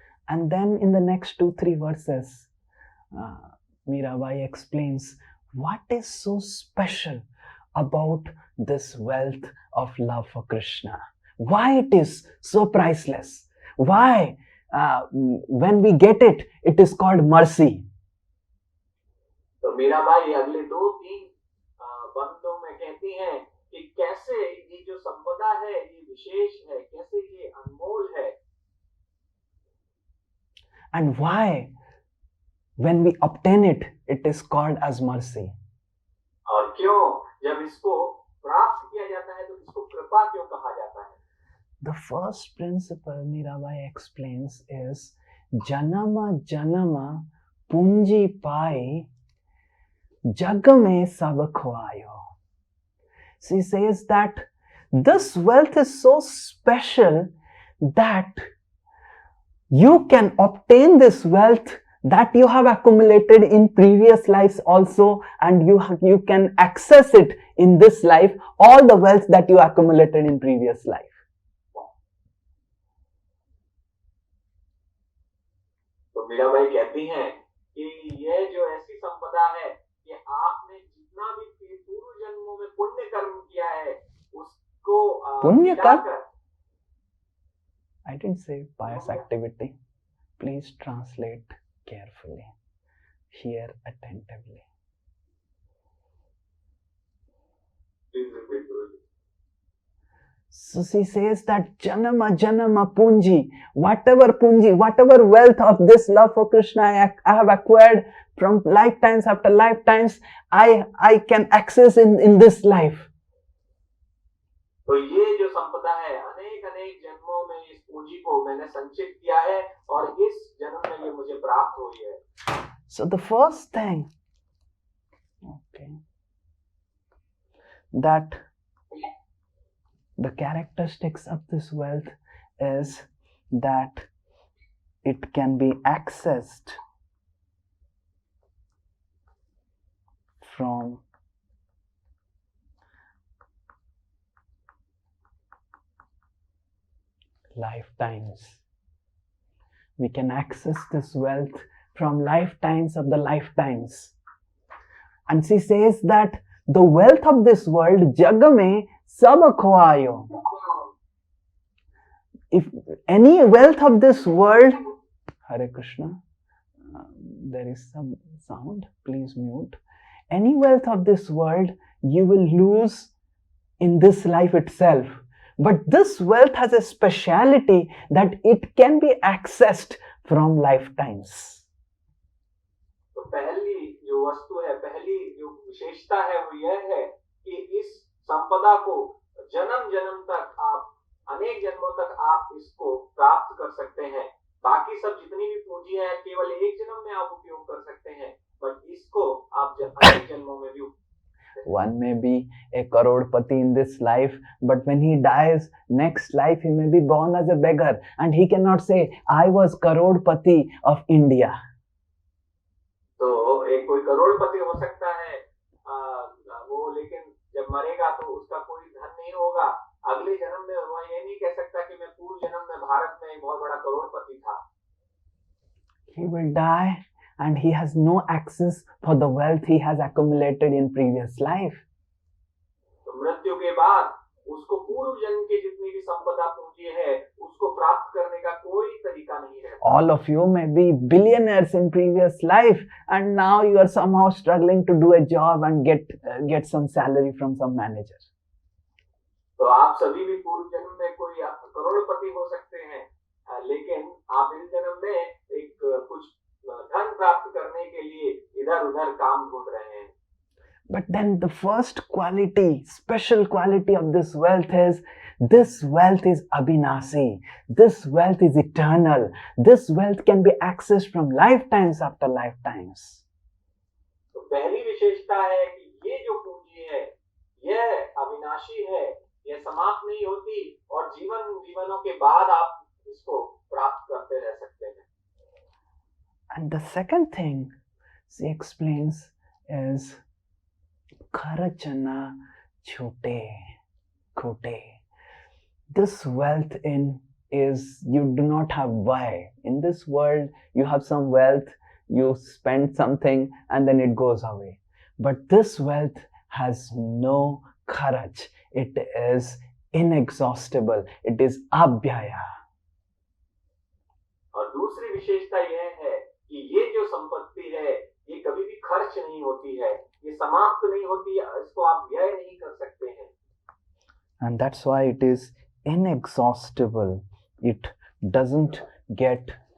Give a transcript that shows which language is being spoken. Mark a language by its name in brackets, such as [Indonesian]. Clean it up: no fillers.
[English] And then in the next 2-3 verses, Mirabai explains what is so special about this wealth of love for Krishna. Why it is so priceless. Why when we get it, it is called mercy. [Hindi] तो मीराबाई अगले 2-3 बंदों में कहती हैं कि कैसे ये जो संपदा है ये विशेष है, कैसे ये अनमोल है। [English] And why when we obtain it, it is called as mercy. [Hindi] और क्यों जब इसको प्राप्त किया जाता है तो इसको कृपा क्यों कहा जाता है? [English] The first principle Mirabai explains is [Hindi] janama janama punji pai jag mein sab khwayo. [English] She says that this wealth is so special that you can obtain this wealth that you have accumulated in previous lives also, and you can access it in this life, all the wealth that you accumulated in previous life. [Hindi] तो मीराबाई कहती हैं कि यह जो ऐसी संपदा है कि आपने जितना भी पूर्व जन्मों में पुण्य कर्म किया है उसको पुण्य कर्म? मिलाकर, [English] I didn't say pious activity. Please translate carefully. Hear attentively. Please repeat, Guruji. So she says that [Hindi] janama janama punji, [English] whatever wealth of this love for Krishna I have acquired from lifetimes after lifetimes, I can access in this life. [Hindi] तो ये जो संपदा है अनेक अनेक जन्मों में इस पूंजी को मैंने संचित किया है और इस जन्म में ये मुझे प्राप्त हुई है. [English] So the first thing, okay, that the characteristics of this wealth is that it can be accessed from lifetimes. We can access this wealth from lifetimes of the lifetimes. And she says that the wealth of this world, [Hindi] jag mein sab khwayo. [English] If any wealth of this world, Hare Krishna, there is some sound, please mute. Any wealth of this world you will lose in this life itself. But this wealth has a speciality that it can be accessed from lifetimes. [Hindi] तो पहली जो वस्तु है, पहली जो विशेषता है वो यह है कि इस संपदा को जन्म जन्म तक आप, अनेक जन्मों तक आप इसको प्राप्त कर सकते हैं. बाकी सब जितनी भी पूंजी है केवल एक जन्म में आप उपयोग कर सकते हैं, बट इसको आप अनेक जन्मों में भी. [English] One may be a crorepati in this life, but when he dies, next life he may be born as a beggar, and he cannot say, I was crorepati of India. [Hindi] तो एक कोई करोड़पति हो सकता है वो, लेकिन जब मरेगा तो उसका कोई धन नहीं होगा. अगले जन्म में वह ये नहीं कह सकता कि मैं पूर्व जन्म में भारत में एक बहुत बड़ा करोड़पति था. [English] He will die and he has no access for the wealth he has accumulated in previous life. [Hindi] तो मृत्यु के बाद उसको पूर्व जन्म की जितनी भी संपदा पूंजी है उसको प्राप्त करने का कोई तरीका नहीं रहता. [English] All of you may be billionaires in previous life, and now you are somehow struggling to do a job and get some salary from some manager. [Hindi] तो आप सभी भी पूर्व जन्म में कोई करोड़पति हो सकते हैं, लेकिन आप इस जन्म में एक कुछ धन प्राप्त करने के लिए इधर-उधर काम ढूंढ रहे हैं. [English] But then the first quality, special quality of this wealth is, this wealth is abhinasi. This wealth is eternal. This wealth can be accessed from lifetimes after lifetimes. [Hindi] तो पहली विशेषता है कि ये जो पूंजी है यह अविनाशी है, यह समाप्त नहीं होती और जीवनों के बाद आप इसको प्राप्त करते रह सकते हैं. [English] And the second thing she explains is [Hindi] kharachana chhote khote. [English] This wealth is you do not have why. In this world you have some wealth, you spend something and then it goes away. But this wealth has no kharach. It is inexhaustible. It is abhyaya. [Hindi] और दूसरी विशेषता यह है कि ये जो संपत्ति है ये कभी भी खर्च नहीं होती है, ये समाप्त नहीं होती है, इसको आप व्यय नहीं कर सकते हैं. [English] And that's why it is inexhaustible. It doesn't get